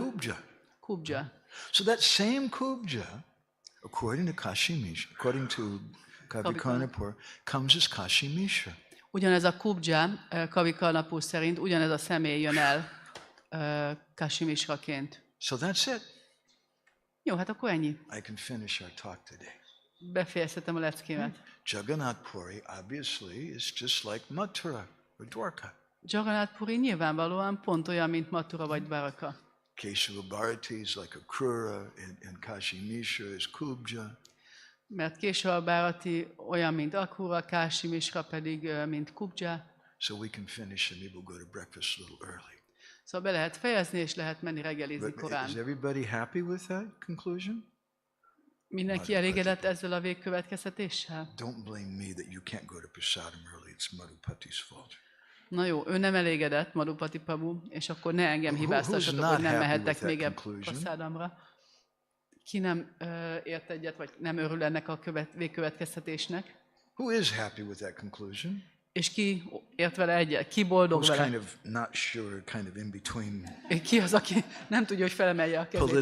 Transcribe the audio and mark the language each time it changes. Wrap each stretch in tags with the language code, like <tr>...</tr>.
<en>Kubja.</en> <hu>Kubja.</hu> <en>So that same Kubja, according to Kashimishra, according to Kavikarnapur, comes as Kashimishra.</en> <hu>Ugyanez a Kubja, Kavikarnapur szerint, ugyanez a személy jön el Kashimishraként.</hu> <en>So that's it.</en> <hu>Jó, hát akkor ennyi.</hu> <en>I can finish our talk today.</en> <hu>Befejezhetem a leckémet.</hu> <en>Jagannath Puri obviously is just like Mathura or Dwarka.</en> <hu>Jagannath Puri nyilvánvalóan pont olyan, mint Mathura vagy Dwarka.</hu> <en>Keshava Bharati is like a Krura, and Kashimishra is Kubja.</en> <hu>Mert Keshava Bharati olyan, mint Akrura, Kashimishra pedig, mint Kubja.</hu> <en>So we can finish and maybe we'll go to breakfast a little early.</en> <hu>Szóval be lehet fejezni, és lehet menni reggelizni</hu> <en>But</en> <hu>korán.</hu> <en>is everybody happy with that conclusion?</en> <hu>Mindenki elégedett ezzel a végkövetkeztetéssel?</hu> <en>Don't blame me that you can't go to Prasadam early. It's Madhupati's fault.</en> <hu>Na jó, ő nem elégedett, Madhupati Prabhu, és akkor ne engem hibáztassatok, hogy nem mehetek még ebbe Prasadamra. Ki nem ért egyet, vagy nem örül ennek a végkövetkeztetésnek?</hu> <en>Who is happy with that conclusion?</en> <hu>És ki ért vele egyet? Ki boldog</hu> <en>Who's</en> <hu>vele?</hu> <en>kind of not sure, kind of in between.</en> <hu>Ki az, aki nem tudja, hogy felemelje a kezét, vagy</hu>